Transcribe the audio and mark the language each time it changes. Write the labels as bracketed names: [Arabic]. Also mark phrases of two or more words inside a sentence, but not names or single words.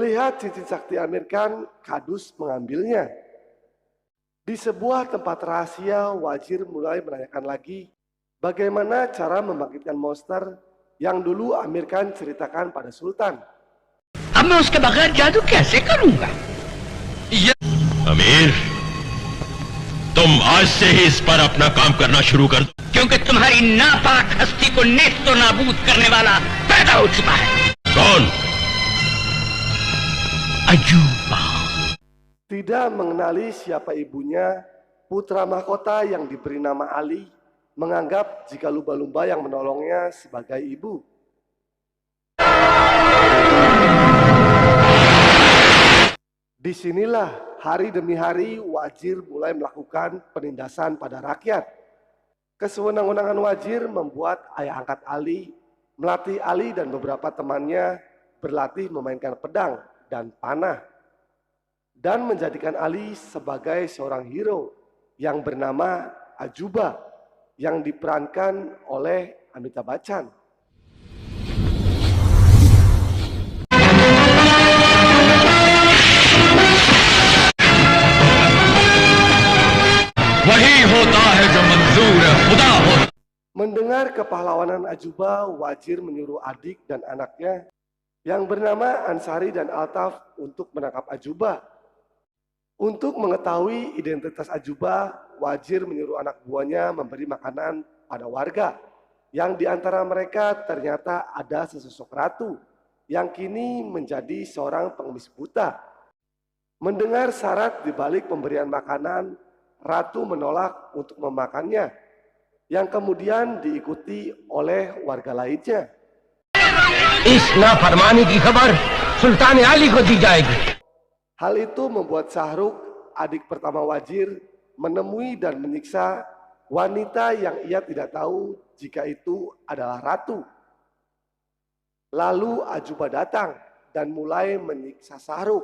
[Indonesian] Setelah cincin sakti Amir Khan, Kadus mengambilnya. Di sebuah tempat rahasia, Wazir mulai menanyakan lagi bagaimana cara membangkitkan monster yang dulu Amir Khan ceritakan pada Sultan. [Hindi] अब मैं उसके बगैर जादू कैसे करूंगा? अमीर, तुम आज से ही इस पर अपना काम करना शुरू कर दो। क्योंकि तुम्हारी नापाक हस्ती को नेस्तो नाबूद करने वाला पैदा हो चुका है। कौन? अजूबा। [Indonesian] Tidak mengenali siapa ibunya, putra mahkota yang diberi nama Ali menganggap jika lumba-lumba yang menolongnya sebagai ibu. Disinilah hari demi hari Wazir mulai melakukan penindasan pada rakyat. Kesewenang-wenangan Wazir membuat ayah angkat Ali melatih Ali dan beberapa temannya berlatih memainkan pedang dan panah, dan menjadikan Ali sebagai seorang hero yang bernama Ajuba yang diperankan oleh Amitabh Bachchan. [Hindi] वही होता है जो मंजूर खुदा हो। [Indonesian] Mendengar kepahlawanan Ajuba, Wazir menyuruh adik dan anaknya yang bernama Ansari dan Altaf untuk menangkap Ajuba. Untuk mengetahui identitas Ajuba, Wazir menyuruh anak buahnya memberi makanan pada warga, yang di antara mereka ternyata ada sesosok ratu yang kini menjadi seorang pengemis buta. Mendengar syarat di balik pemberian makanan, ratu menolak untuk memakannya, yang kemudian diikuti oleh warga lainnya. [Hindi] इस नाफरमानी की खबर सुल्तान आली को दी जाएगी। [Indonesian] Hal itu membuat Syahrukh, adik pertama Wazir, menemui dan menyiksa wanita yang ia tidak tahu jika itu adalah ratu. Lalu Ajuba datang dan mulai menyiksa Syahrukh.